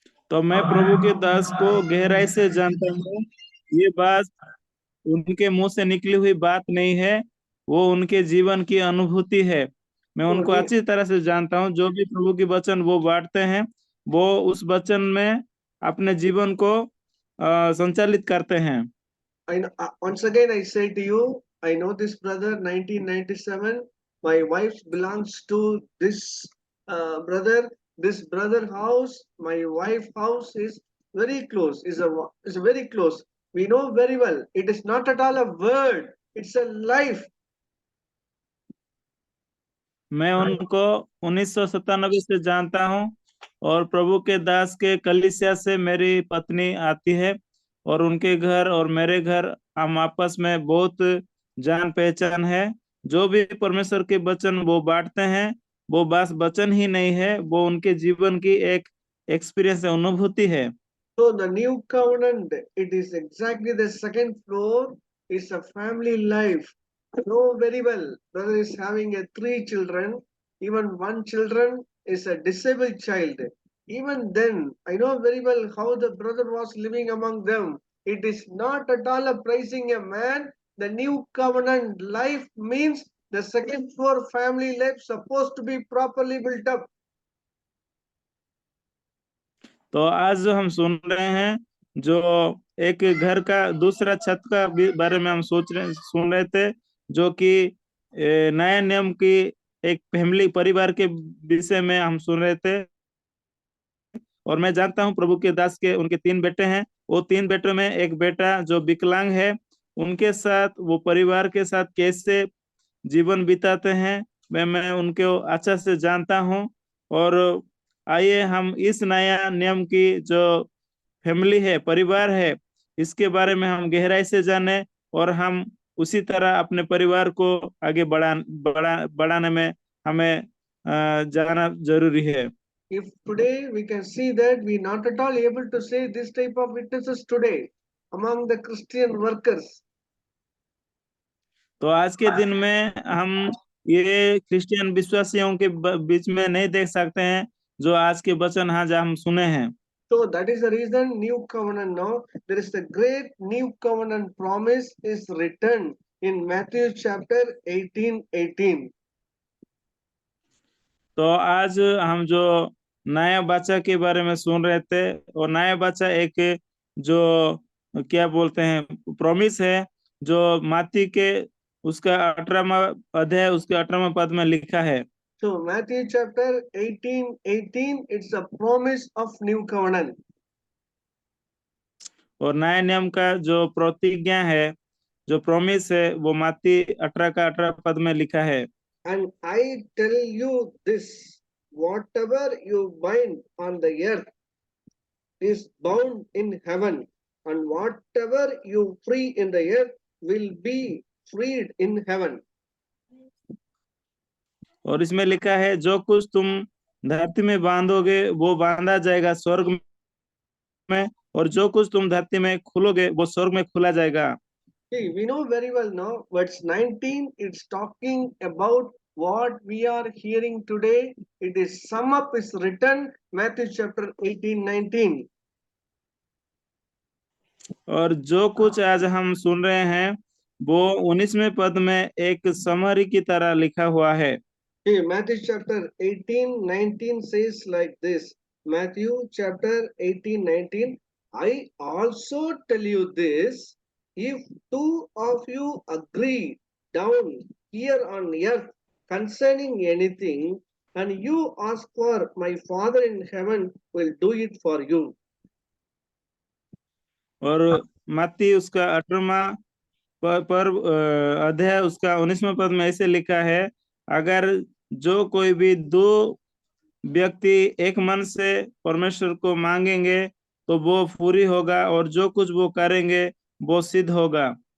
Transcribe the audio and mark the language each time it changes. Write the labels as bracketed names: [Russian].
[Hindi] तो मैं प्रभु के दास को गहराई से जानता हूँ। ये बात उनके मुंह से निकली हुई बात नहीं है, वो उनके जीवन की अनुभूति है। मैं [English] So, [Hindi] उनको अच्छी तरह से जानता हूँ। जो भी प्रभु की वचन वो बांटते हैं, वो उस वचन में अपने जीवन को संचालित करते हैं। [English] once again, I say to you, I know this brother, 1997. My wife belongs to this brother. This brother house, my wife house is very close. Is very close. We know very well. It is not at all a word. It's a life. [Hindi] मैं उनको 1997 से जानता हूँ और प्रभु के दास के कलीसिया से मेरी पत्नी आती है और उनके घर और मेरे घर हम आपस में बहुत जान पहचान है। जो भी परमेश्वर के वचन वो बांटते हैं, वो बस वचन ही नहीं है, वो उनके जीवन की एक एक्सपीरियंस है, अनुभूति है। [English] So the new covenant, it is exactly the second floor. Is a family life. I know very well. Brother is having 3 children. Even one children is a disabled child. Even then, I know very well how the brother was living among them. It is not at all a praising a man. The new covenant life means the second floor family life supposed to be properly built up. [Hindi] तो आज जो हम सुन रहे हैं, जो एक घर का दूसरा छत का बारे में हम सुन रहे थे, जो कि नए नियम की एक फैमिली परिवार के विषय में हम सुन रहे थे। और मैं जानता हूं प्रभु के दास के उनके 3 बेटे हैं। वो 3 बेटों में एक बेटा जो विकलांग है, उनके साथ वो परिवार के साथ कैसे जीवन बिताते हैं, मैं उनको अच्छा से जानता हूं। और आइए हम इस नया नियम की जो फैमिली है, परिवार है, इसके बारे में हम गहराई से जाने और हम उसी तरह अपने परिवार को आगे बढ़ाने में हमें जाना जरूरी है। [English] If today we can see that we not at all able to say this type of witnesses today among the Christian workers. [Hindi] तो आज के दिन में हम ये क्रिश्चियन विश्वासियों के बीच में नहीं देख सकते हैं जो आज के वचन आज हम सुने हैं। [English] So that is the reason new covenant now. There is a great new covenant promise is written in Matthew chapter 18:18. [Hindi] तो आज हम जो नया बच्चा के बारे में सुन रहे थे, और नया बच्चा एक जो क्या बोलते हैं प्रॉमिस है, जो मत्ती के उसका 18वां अध्याय उसके 18वां पद में लिखा है। [English] So Matthew chapter 18:18, it's a promise of new covenant. [Hindi] और नए नियम का जो प्रतिज्ञा है, जो प्रॉमिस है, वो मत्ती 18 का 18 पद में लिखा है। [English] And I tell you this, whatever you bind on the earth is bound in heaven, and whatever you free in the earth will be freed in heaven. [Hindi] और इसमें लिखा है, जो कुछ तुम धरती में बांधोगे वो बांधा जाएगा स्वर्ग में, और जो कुछ तुम धरती में खोलोगे वो स्वर्ग में खोला जाएगा। [English] See, we know very well now, verse 19, it's talking about what we are hearing today. It is sum up is written, Matthew chapter 18:19. [Hindi] और जो कुछ आज हम सुन रहे हैं वो 19वें पद में एक समरी की तरह लिखा हुआ है। [English] Okay, Matthew chapter 18, 19 says like this. Matthew chapter 18, 19. I also tell you this, if two of you agree down here on earth concerning anything, and you ask for, my Father in heaven will do it for you. [Hindi] और मत्ती उसका 18वां पर्व अध्याय उसका 19वां पद में ऐसे लिखा है, अगर जो कोई भी दो व्यक्ति एक मन से परमेश्वर को मांगेंगे तो वो पूरी होगा, और जो कुछ वो करेंगे वो सिद्ध होगा।